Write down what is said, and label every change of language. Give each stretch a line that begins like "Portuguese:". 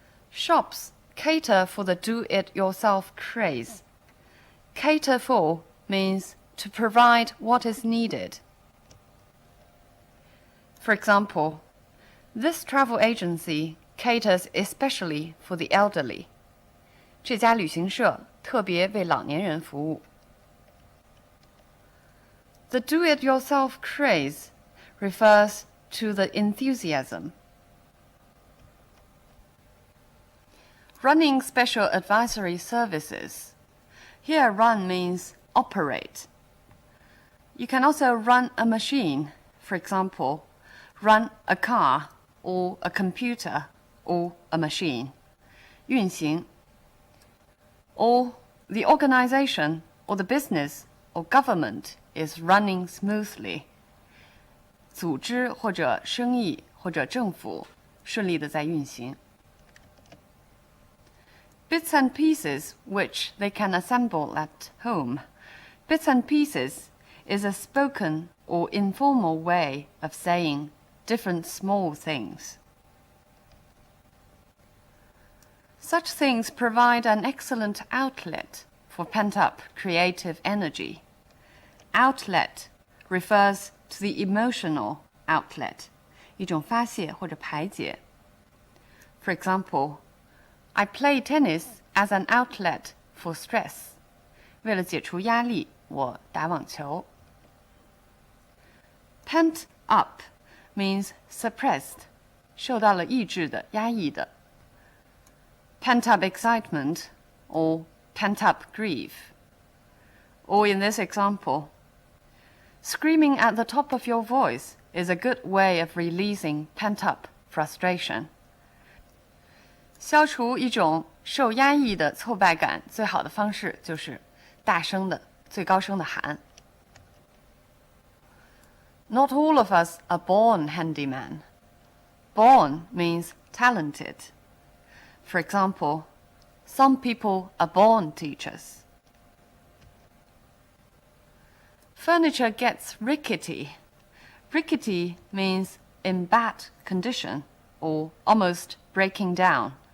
English: Shops cater for the do-it-yourself craze. Cater for means to provide what is needed. For example, this travel agency caters especially for the elderly.
Chinese: 这家旅行社特别为老年人服务。
English: The do-it-yourself craze refers to the enthusiasm. Running special advisory services. Here run means operate. You can also run a machine, for example, run a car or a computer or a machine.
Chinese: 运行
English: or the organization or the business or government is running smoothly.
Chinese: 组织或者生意或者政府顺利地在运行。
English: Bits and pieces which they can assemble at home. Bits and pieces is a spoken or informal way of saying different small things. Such things provide an excellent outlet for pent-up creative energy. Outlet refers to the emotional outlet,
Chinese: 一种发泄或者排解。
English: For example, I play tennis as an outlet for stress.
Chinese: 为了解除压力，我打网球。
English: Pent up means suppressed,
Chinese: 受到了抑制的、压抑的。
English: Pent up excitement or pent up grief. Or in this example, screaming at the top of your voice is a good way of releasing pent up frustration.
Chinese: 消除一种受压抑的挫败感，最好的方式就是大声的、最高声的喊。
English: Not all of us are born handyman. Born means talented. For example, some people are born teachers. Furniture gets rickety. Rickety means in bad condition or almost breaking down.